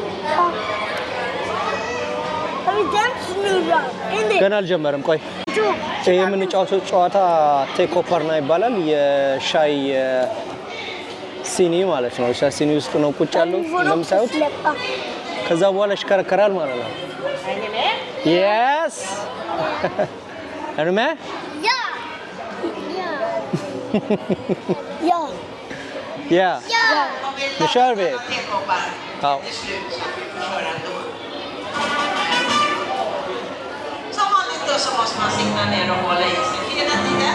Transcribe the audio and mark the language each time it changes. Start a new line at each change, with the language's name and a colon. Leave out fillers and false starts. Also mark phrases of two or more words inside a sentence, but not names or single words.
Amharic: ገና አልጀመረም ቆይ ይሄ የምንጫወተው ጨዋታ ቴክ ኦፐርና ይባላል የሻይ ሲኒ ማለት ነው ሻይ ሲኒ ውስጥ ነው ቁጭ ያለው እንደምታዩት ከዛ በኋላ ይሽከረከራል ማለት ነው yes Arme Ja.
Swedish: Nu kör vi. Ja. Som vanligt då så måste man sikta ner och hålla i sig hela tiden.